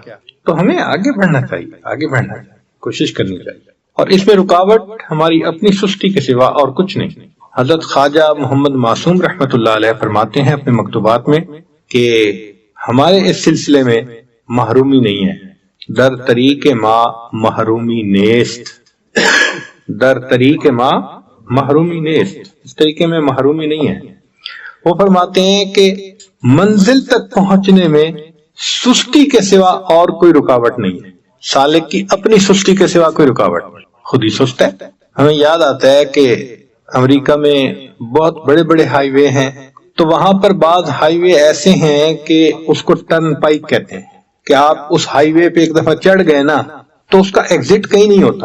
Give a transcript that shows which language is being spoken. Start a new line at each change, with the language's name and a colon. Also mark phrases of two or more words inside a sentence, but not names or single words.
Urdu: تو ہمیں آگے بڑھنا چاہیے، آگے بڑھنا چاہیے، کوشش کرنی چاہیے. اور اس میں رکاوٹ ہماری اپنی سستی کے سوا اور کچھ نہیں. حضرت خواجہ محمد معصوم
Arabic: رحمۃ اللہ علیہ
Urdu: فرماتے ہیں اپنے مکتوبات میں کہ ہمارے اس سلسلے میں محرومی نہیں ہے.
Persian: در طریق ما محرومی نیست، در طریق ما محرومی نیست،
Urdu: اس طریقے میں محرومی نہیں ہے. وہ فرماتے ہیں کہ منزل تک پہنچنے میں سستی کے سوا اور کوئی رکاوٹ نہیں ہے. سالک کی اپنی سستی کے سوا کوئی رکاوٹ نہیں، خود ہی سست ہے. ہمیں یاد آتا ہے کہ امریکہ میں بہت بڑے بڑے ہائی وے ہیں، تو وہاں پر بعض ہائی وے ایسے ہیں کہ اس کو ٹرن پائک کہتے ہیں، کہ آپ اس ہائی وے پہ ایک دفعہ چڑھ گئے نا تو اس کا ایگزٹ کہیں نہیں ہوتا.